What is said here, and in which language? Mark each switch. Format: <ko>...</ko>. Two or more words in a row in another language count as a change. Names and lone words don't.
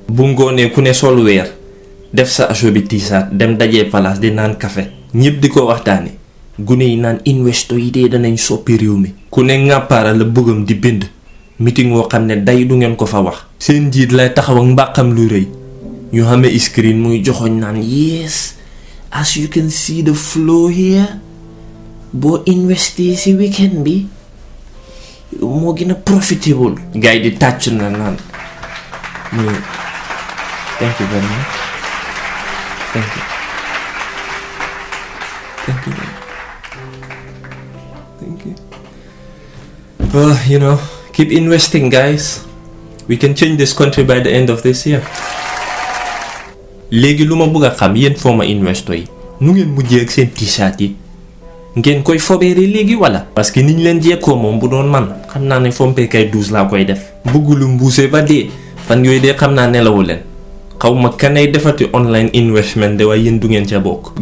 <wo>Bu ngoonee ku ne sol weer. Def sa aso bi tiisaat dem dajee palaas di naan café. Ñépp di ko waxtaane. Gune yi naan investor yi dee danañ soppi réew mi. Ku ne ŋàppaara la bëggam di bind. Meeting woo xam ne day du ngeen ko fa wax. Seen njiit lay taxaw ak mbàqam lu rëy. Ñu xamee screen muy joxoñ naan,</wo> <en>"Yes, as you can see the flow here,</en> <wo>boo investé si weekend bi, moo gën a profitable." Gars yi di tàcc na naan, mu ne,</wo> <en>"Thank you very much. Thank you. Thank you. Thank you." Uh, you know, keep investing, guys. We can change this country by the end of this year.</en> <wo>Léegi lu ma bëgg a xam, yéen</wo> <en>former investor</en> <wo>yi, nu ngeen mujjee ak seen t-shirt yi? Ngeen koy fobeere léegi wala?</wo> <fr>Parce que</fr> <wo>niñ leen jekkoo moom bu doon man, xam naa ne fompe kay douze laa koy def. Bëgg lu mbuuse ba dee, fan yooyu dee xam naa nelawu leen. Xaw ma kanay defati</wo> <en>online investment</en> <wo>de waaye yéen du ngeen ca bokk.</wo>